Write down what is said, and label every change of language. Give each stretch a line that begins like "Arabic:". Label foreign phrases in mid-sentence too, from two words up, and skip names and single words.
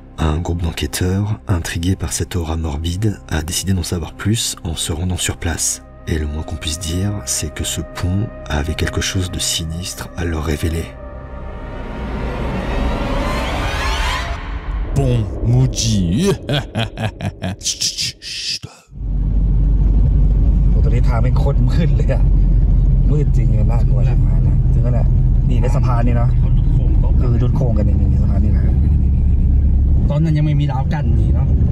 French: Un groupe d'enquêteurs, intrigués par cette aura morbide, a décidé d'en savoir plus en se rendant sur place. Et le moins qu'on puisse dire, c'est que ce pont avait quelque chose de sinistre à leur révéler. Bon, Muji.
Thai: ตัวนี้ทางเป็นโคตรมืดเลยอะมืดจริงเลยน่ากลัวชิบหายนะถึงขนาดนี่ในสะพานนี่เนาะโดนโค้งกันในสะพานนี่นะตอนนั้นยังไม่มีราวกั้นนี่เนาะ